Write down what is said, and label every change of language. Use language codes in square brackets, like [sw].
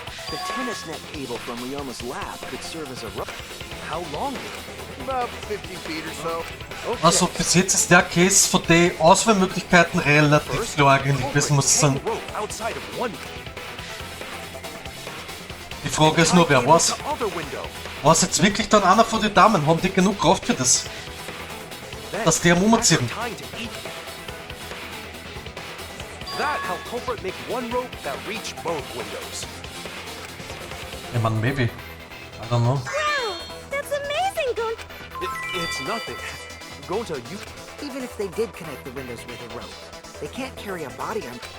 [en] The tennis net cable from Ryoma's lab could serve as a rope. how long? About 50 feet or so. [de] Also bis jetzt ist der Case von den Auswahlmöglichkeiten relativ klar eigentlich, das muss ich sagen. [en] Rope outside of one. [de] Die Frage ist nur, wer war's? [en] The other window. [de] War es jetzt wirklich dann einer von den Damen? Haben die genug Kraft für das? Dass die am Umziehen? [en] That how culprit make one rope that reach both windows. [de] Ich mein, [en] maybe. I don't know. Wow! That's amazing, Gon. It's nothing. Go to you. even if they did connect the windows with a rope, they can't carry a body on.